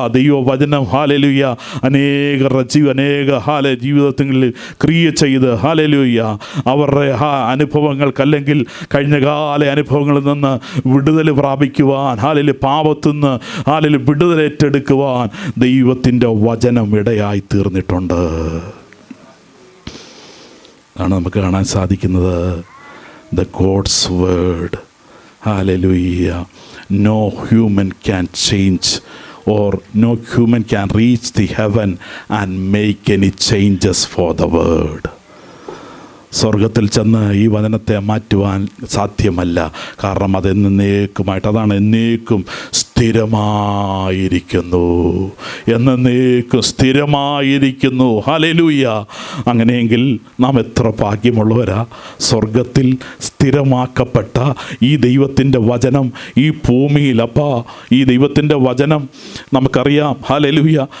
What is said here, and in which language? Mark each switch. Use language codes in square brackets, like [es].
[ml] ദൈവവചനം ഹല്ലേലൂയ അനേക ജീവിതത്തിൽ ക്രിയ ചെയ്ത് ഹല്ലേലൂയ അവരുടെ അനുഭവങ്ങൾക്കല്ലെങ്കിൽ കഴിഞ്ഞ അനുഭവങ്ങളിൽ നിന്ന് വിടുതൽ പ്രാപിക്കുവാൻ, ഹല്ലേലൂയ പാപത്തിൽ നിന്ന് ഹല്ലേലൂയ വിടുതൽ ഏറ്റെടുക്കുവാൻ ദൈവത്തിൻ്റെ വചനം ഇടയായി തീർന്നിട്ടുണ്ട്. അതാണ് നമുക്ക് കാണാൻ സാധിക്കുന്നത്. [en] The God's word hallelujah no human can change or no human can reach the heaven and make any changes for the word. [ml] സ്വർഗത്തിൽ ചെന്ന് ഈ വചനത്തെ മാറ്റുവാൻ സാധ്യമല്ല. കാരണം അത് എന്നേക്കുമായിട്ട്, അതാണ് എന്നേക്കും സ്ഥിരമായിരിക്കുന്നു, എന്നേക്കും സ്ഥിരമായിരിക്കുന്നു. ഹല്ലേലൂയ. അങ്ങനെയെങ്കിൽ നാം എത്ര ഭാഗ്യമുള്ളവരാ. സ്വർഗത്തിൽ സ്ഥിരമാക്കപ്പെട്ട ഈ ദൈവത്തിൻ്റെ വചനം ഈ ഭൂമിയിൽ, ഈ ദൈവത്തിൻ്റെ വചനം നമുക്കറിയാം. ഹല്ലേലൂയ.